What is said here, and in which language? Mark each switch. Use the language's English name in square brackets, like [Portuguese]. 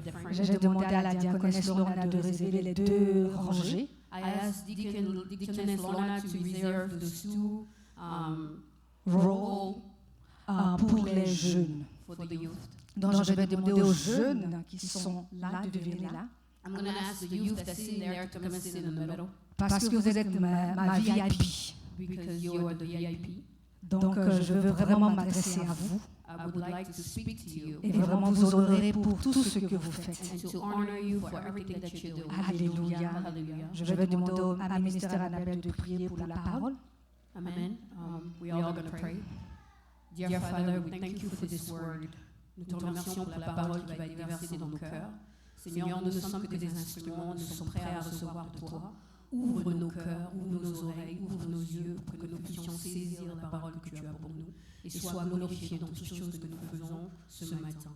[French] J'ai demandé à la diaconesse Lorna de réserver les 2 rangées. [English] I asked Deaconess Lorna to reserve those 2 rows [French] pour les jeunes. Donc je vais demander aux jeunes qui sont là de venir là. [English] I'm going to ask the youth that's sitting there to come and sit in the middle. [French] Parce que vous êtes ma VIP. [English] Because you are the VIP. [French] Donc je veux vraiment m'adresser à vous. [English] I would like to speak to you. [French] Et vraiment vous honorer pour tout ce que vous faites. [English] And to honor you for everything that you do. [French] Alléluia. Je vais demander à ministère Annabelle de prier pour la parole. [English] Amen. We are all going to pray. Dear Father, we thank you for this word. [French] Nous te remercions pour la parole qui va être déversée dans nos cœurs. Seigneur, nous ne sommes que des instruments, nous sommes prêts à recevoir de toi. Ouvre nos cœurs, ouvre nos oreilles, ouvre nos yeux pour que nous puissions saisir la parole que tu as pour nous et sois glorifié dans toutes choses que nous faisons ce matin.